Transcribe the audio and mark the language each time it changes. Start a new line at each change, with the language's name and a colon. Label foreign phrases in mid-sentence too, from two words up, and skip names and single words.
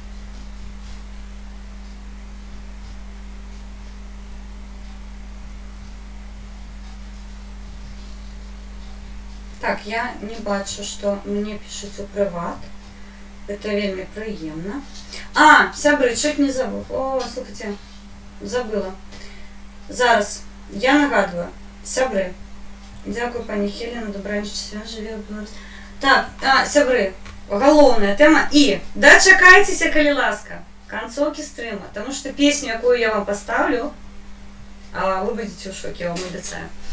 Belarusian: Так, я не бачу, што мне пішуць у прыват. Гэта вельмі прыемна. Сябры,
Russian: чуть не забыл.
Belarusian: Слухайте, забыла. Зараз, я нагадваю, сябры. Дзякую, пані Хелена, добраніч, свят жыве ў Беларусі. Так, сябры, галоўная тэма. І дачакайцеся, калі ласка, канцоўкі стрыма, таму што песню, якую я вам паставлю, вы будзеце ў шоке, я вам абяцаю.